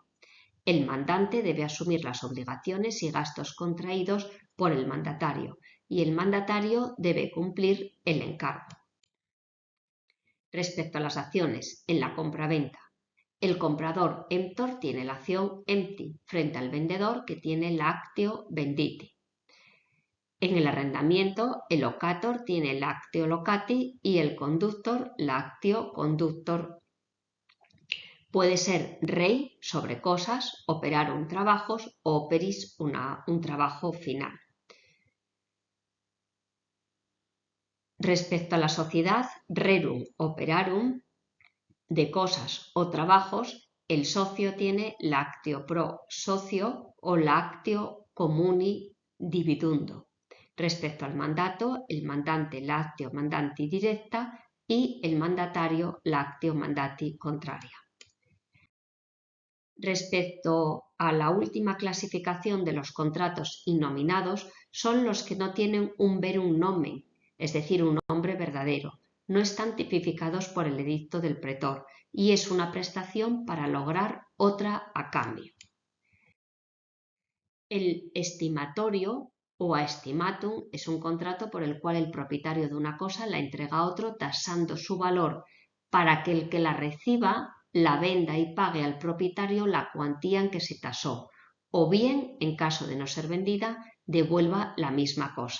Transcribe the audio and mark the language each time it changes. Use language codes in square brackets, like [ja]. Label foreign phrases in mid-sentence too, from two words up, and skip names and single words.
[es] El mandante debe asumir las obligaciones y gastos contraídos por el mandatario y el mandatario debe cumplir el encargo. Respecto a las acciones en la compraventa, el comprador emptor tiene la acción empti frente al vendedor, que tiene la [la] actio venditi. [es] En el arrendamiento, el locator tiene la [la] actio locati [es] y el conductor la [la] actio conductor. [es] Puede ser rei sobre cosas, operarum trabajos o operis un trabajo final. Respecto a la sociedad, [la] rerum operarum, [es] de cosas o trabajos, el socio tiene la [la] actio pro socio [es] o la [la] actio comuni dividundo. [es] Respecto al mandato, el mandante la [la] actio mandati directa [es] y el mandatario la [la] actio mandati contraria. [es] Respecto a la última clasificación de los contratos innominados, son los que no tienen un [la] verum nomen, [es] es decir, un nombre verdadero. No están tipificados por el edicto del pretor y es una prestación para lograr otra a cambio. El estimatorio o aestimatum es un contrato por el cual el propietario de una cosa la entrega a otro tasando su valor para que el que la reciba la venda y pague al propietario la cuantía en que se tasó, o bien, en caso de no ser vendida, devuelva la misma cosa.